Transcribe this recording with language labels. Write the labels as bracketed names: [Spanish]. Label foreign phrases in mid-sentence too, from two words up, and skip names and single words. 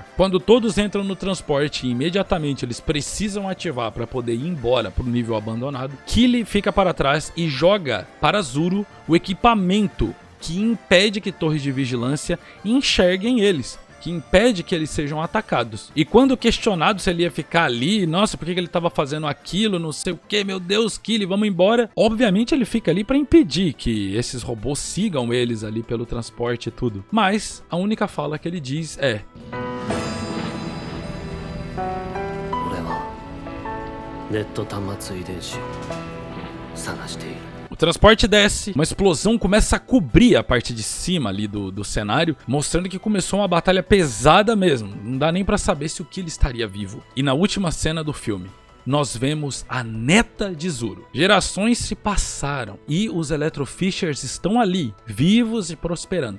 [Portuguese] Quando todos entram no transporte e imediatamente eles precisam ativar para poder ir embora para o nível abandonado, Killly fica para trás e joga para Zuru o equipamento que impede que torres de vigilância enxerguem eles, que impede que eles sejam atacados. E quando questionado se ele ia ficar ali, nossa, por que ele estava fazendo aquilo, não sei o que, meu Deus, Killly, vamos embora. Obviamente ele fica ali para impedir que esses robôs sigam eles ali pelo transporte e tudo. Mas a única fala que ele diz é: [Japanese] 俺はネット端末遺伝子を探している。 [Portuguese] O transporte desce, uma explosão começa a cobrir a parte de cima ali do cenário, mostrando que começou uma batalha pesada mesmo. Não dá nem pra saber se o Killly estaria vivo. E na última cena do filme, nós vemos a neta de Zuro. Gerações se passaram e os Electrofishers estão ali, vivos e prosperando.